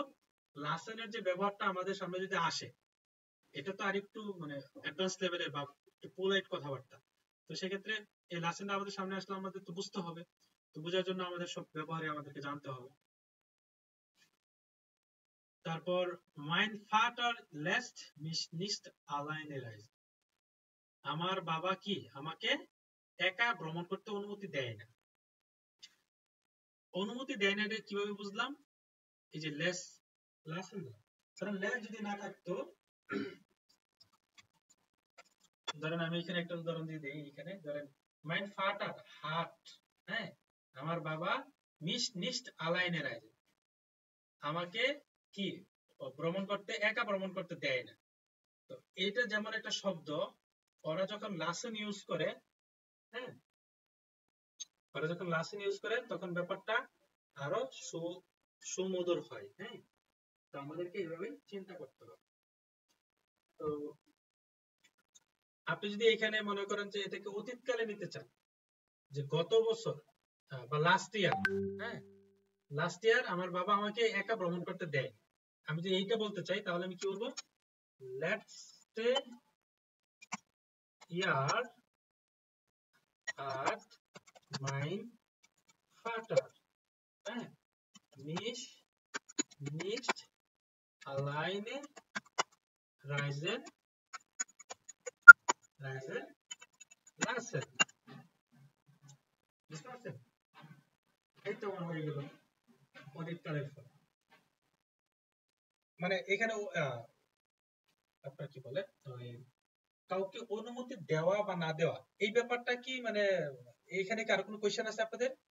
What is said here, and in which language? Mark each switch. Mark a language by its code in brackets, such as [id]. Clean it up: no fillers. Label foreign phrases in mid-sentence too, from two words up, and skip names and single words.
[bn] লাসেনের যে ব্যবহারটা আমাদের সামনে যদি আসে, এটা তো আরেকটু মানে [en] advance level [bn] বা একটু পোলাইট কথাবার্তা। তো সেক্ষেত্রে এই লাসেনটা আমাদের সামনে আসলে আমাদের তো বুঝতে হবে, তো বোঝার জন্য আমাদের সব ব্যবহারে আমাদেরকে জানতে হবে। [de] তারপর mein Vater lässt mich nicht alleine reisen. [bn] আমার বাবা কি আমাকে একা ভ্রমণ করতে অনুমতি দেয় না। অনুমতি দেয় না, এটা কিভাবে বুঝলাম? এই যে লেস, কারণ লেস যদি না থাকতো, ধরেন আমি এখানে একটা উদাহরণ দিয়ে দিই। এখানে ধরেন [de] mein Vater hat, [bn] হ্যাঁ, আমার বাবা [de] mich nicht alleine reisen, [bn] আমাকে কি ভ্রমণ করতে একা ভ্রমণ করতে দেয় না। তো এটা যেমন একটা শব্দ, ওরা যখন লাসেন ইউজ করে, হ্যাঁ, ওরা যখন লাসেন ইউজ করে তখন ব্যাপারটা আরো সুমধুর হয়। হ্যাঁ, তো আমাদেরকে এইভাবে চিন্তা করতে হবে। তো আপনি যদি এখানে মনে করেন যে এটাকে অতীতকালে নিতে চান, যে গত বছর বা [en] last year, [bn] হ্যাঁ, [en] last year [bn] আমার বাবা আমাকে একা ভ্রমণ করতে দেয়, আমি যদি এইটা বলতে চাই তাহলে আমি কি বলবো? [de] Letzte Jahr hat mein Vater mich nicht alleine reisen lassen. [bn] বুঝতে পারছেন? এই তো আমার হয়ে গেল অতীতকালের ফল। মানে এখানে আপনার কি বলে, কাউকে অনুমতি দেওয়া বা না দেওয়া, এই ব্যাপারটা কি মানে এখানে কি আর কোনো কোয়েশ্চেন আছে আপনাদের?